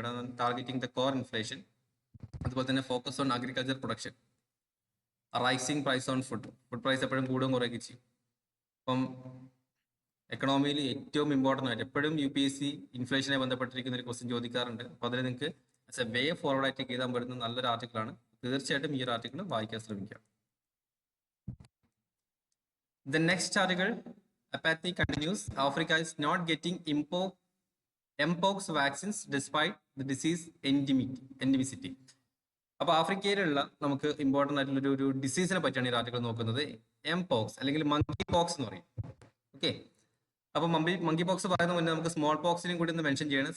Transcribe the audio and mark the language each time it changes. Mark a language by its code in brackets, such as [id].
[en] ഇവിടെ targeting the core inflation, [ml] അതുപോലെ തന്നെ [en] focus on agriculture production, rising price on food price [ml] എപ്പോഴും കൂടുകയും കുറയുകയും ചെയ്യും. അപ്പം എക്കണോമിയിൽ ഏറ്റവും ഇമ്പോർട്ടൻ്റ് ആയിട്ട് എപ്പോഴും UPSC ഇൻഫ്ലേഷനെ ബന്ധപ്പെട്ടിരിക്കുന്ന ഒരു ക്വസ്റ്റ്യൻ ചോദിക്കാറുണ്ട്. അപ്പൊ അതിൽ നിങ്ങൾക്ക് ആസ് എ വേ ഫോർവേഡ് ആയിട്ട് എഴുതാൻ പറ്റുന്ന നല്ലൊരു ആർട്ടിക്കിളാണ്. തീർച്ചയായിട്ടും ഈ ഒരു ആർട്ടിക്കിൾ വായിക്കാൻ ശ്രമിക്കാം. [en] The next article, apathy continues. Africa is not getting mpox vaccines despite the disease endemicity. [ml] അപ്പൊ ആഫ്രിക്കയിലുള്ള നമുക്ക് ഇമ്പോർട്ടന്റ് ആയിട്ടുള്ള ഒരു ഡിസീസിനെ പറ്റിയാണ് ഈ ആർട്ടിക്കിൾ നോക്കുന്നത്. എംപോക്സ് അല്ലെങ്കിൽ മങ്കി പോക്സ് എന്ന് പറയും. ഓക്കെ, അപ്പൊ മങ്കി പോക്സ് പറയുന്ന മുന്നേ നമുക്ക് സ്മോൾ പോക്സിനെയും കൂടി ഒന്ന് മെൻഷൻ ചെയ്യണം.